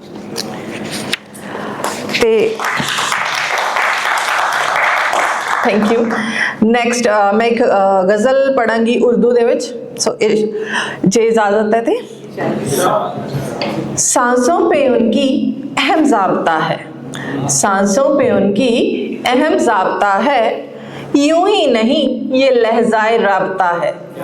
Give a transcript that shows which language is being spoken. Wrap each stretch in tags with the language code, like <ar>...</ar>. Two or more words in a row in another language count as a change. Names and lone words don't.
<pa>ਤੇ</pa> <en>thank you next</en> <pa>ਮੈਂ ਇੱਕ ਗ਼ਜ਼ਲ ਪੜ੍ਹਾਂਗੀ ਉਰਦੂ ਦੇ ਵਿੱਚ ਸੋ ਜੇ ਇਜਾਜ਼ਤ ਹੈ ਤੇ</pa> <ur>سانسوں پہ ان کی اہم ضابطہ ہے سانسوں پہ ان کی اہم ضابطہ ہے، یوں ہی نہیں یہ لہجۂ رابطہ ہے.</ur>